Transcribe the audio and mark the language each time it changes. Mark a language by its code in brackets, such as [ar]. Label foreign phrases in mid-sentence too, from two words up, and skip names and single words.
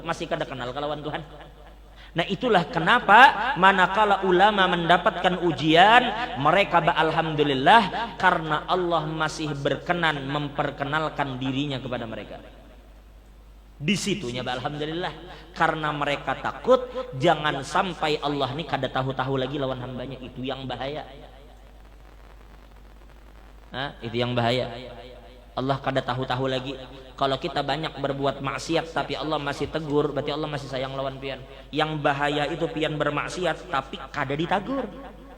[bjn] Masih kada kenal kelawan Tuhan? [id] Nah itulah kenapa manakala ulama mendapatkan ujian, mereka alhamdulillah karena Allah masih berkenan memperkenalkan dirinya kepada mereka. Di situnya alhamdulillah, karena mereka takut jangan sampai Allah ini kada tahu-tahu lagi lawan hambanya. Itu yang bahaya. Itu yang bahaya. Allah kada tahu-tahu lagi. Kalau kita banyak berbuat maksiat tapi Allah masih tegur, berarti Allah masih sayang lawan pian. Yang bahaya itu pian bermaksiat tapi [bjn] kada ditagur.